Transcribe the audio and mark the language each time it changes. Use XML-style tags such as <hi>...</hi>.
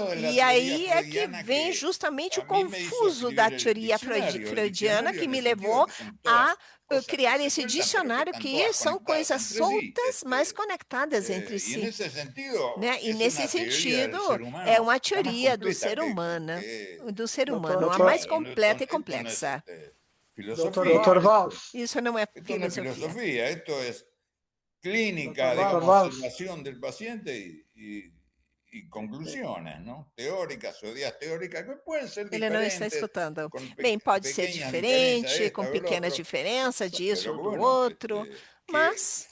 <pt>E aí é que vem justamente o confuso da teoria freudiana que me levou a criar esse dicionário que são coisas soltas, mas conectadas entre si. E nesse sentido, é uma teoria do ser humano, a mais completa e complexa. Dr. Valls. Isso não é filosofia.</pt> <es>Esto es clínica, digamos, observación del paciente y conclusiones, ¿no? Teóricas o ideas teóricas que pueden ser diferentes.</es> <pt>Ele não está escutando. Bem, pode ser diferente, com pequenas diferenças disso ou do outro, mas</pt>